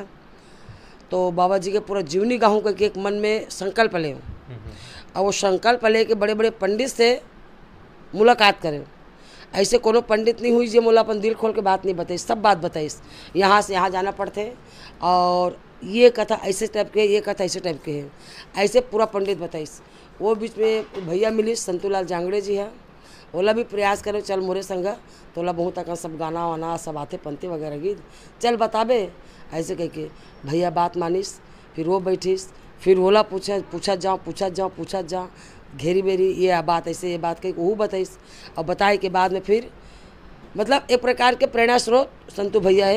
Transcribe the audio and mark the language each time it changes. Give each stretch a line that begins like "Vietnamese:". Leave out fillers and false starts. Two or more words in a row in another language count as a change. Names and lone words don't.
Chhattisgarhi: तो बाबा जी के पूरा जीवनी गाहूँ करके एक मन में संकल्प ले और वो संकल्प ले के बड़े बड़े पंडित से मुलाकात करें। ऐसे कोनो पंडित नहीं हुई जो मोला अपन दिल खोल के बात नहीं बताई, सब बात बताइस। यहाँ से यहाँ जाना पड़ते और ये कथा ऐसे टाइप के, ये कथा ऐसे टाइप के है, ऐसे पूरा पंडित बताइस। वो बीच में भैया मिली संतूलाल जांगड़े जी है, ओला भी प्रयास करे चल मोरे संग, तो ओला बहुत अकन सब गाना वाना सब आते पंक्ति वगैरह गीत चल बताबे, ऐसे कह के भैया बात मानिस। फिर वो बैठिस, फिर ओला पूछा जाओ घेरी बेरी ये बात ऐसे, ये बात कही वो बताइस। और बताए के बाद में फिर मतलब एक प्रकार के प्रेरणा स्रोत संतू भैया है।